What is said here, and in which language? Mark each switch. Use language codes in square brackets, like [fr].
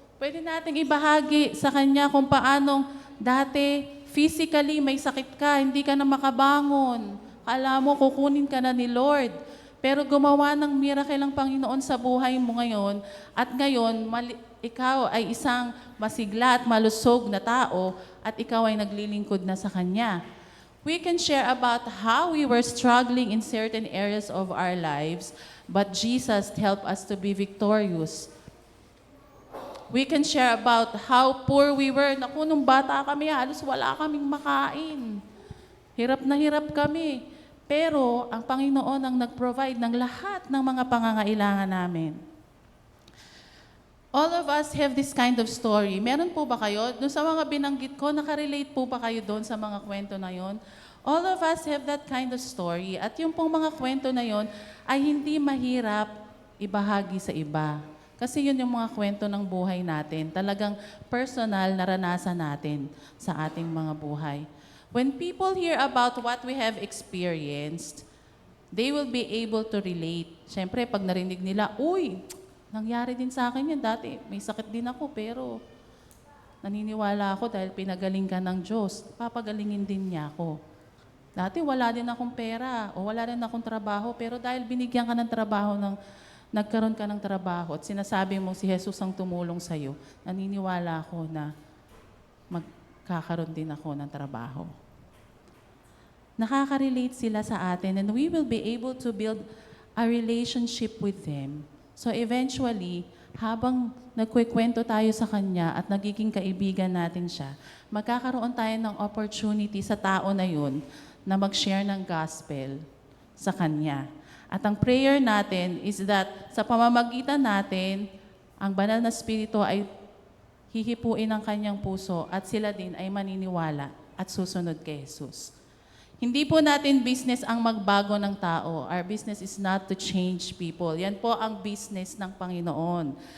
[tl] Pwede nating ibahagi sa Kanya kung paanong dati, physically may sakit ka, hindi ka na makabangon. Kala mo, kukunin ka na ni Lord. Pero gumawa ng miracle ang Panginoon sa buhay mo ngayon. At ngayon, ikaw ay isang masigla at malusog na tao at ikaw ay naglilingkod na sa Kanya. [en] We can share about how we were struggling in certain areas of our lives, but Jesus helped us to be victorious. We can share about how poor we were. [tl] Naku, nung bata kami, halos wala kaming makain. Hirap na hirap kami. Pero ang Panginoon ang nag-provide ng lahat ng mga pangangailangan namin. [en] All of us have this kind of story. [tl] Meron po ba kayo? Doon sa mga binanggit ko, nakarelate po ba kayo doon sa mga kwento na yon? [en] All of us have that kind of story. [tl] At yung pong mga kwento na yon ay hindi mahirap ibahagi sa iba. Kasi yun yung mga kwento ng buhay natin. Talagang personal na naranasan natin sa ating mga buhay. [en] When people hear about what we have experienced, they will be able to relate. [tl] Siyempre, pag narinig nila, uy, nangyari din sa akin yan. Dati, may sakit din ako, pero naniniwala ako dahil pinagaling ka ng Diyos. Papagalingin din niya ako. Dati, wala din akong pera o wala rin akong trabaho, pero dahil binigyan ka ng trabaho, nagkaroon ka ng trabaho at sinasabi mo si Jesus ang tumulong sa'yo, naniniwala ako na magkakaroon din ako ng trabaho. nakaka-relate sila sa atin [en] and we will be able to build a relationship with them. [tl] So eventually, habang nagkukwento tayo sa Kanya at nagiging kaibigan natin siya, magkakaroon tayo ng opportunity sa tao na yun na mag-share ng gospel sa Kanya. At ang prayer natin is that sa pamamagitan natin, ang banal na Espiritu ay hihipuin ang kanyang puso at sila din ay maniniwala at susunod kay Jesus. Hindi po natin business ang magbago ng tao. [en] Our business is not to change people. [tl] Yan po ang business ng Panginoon.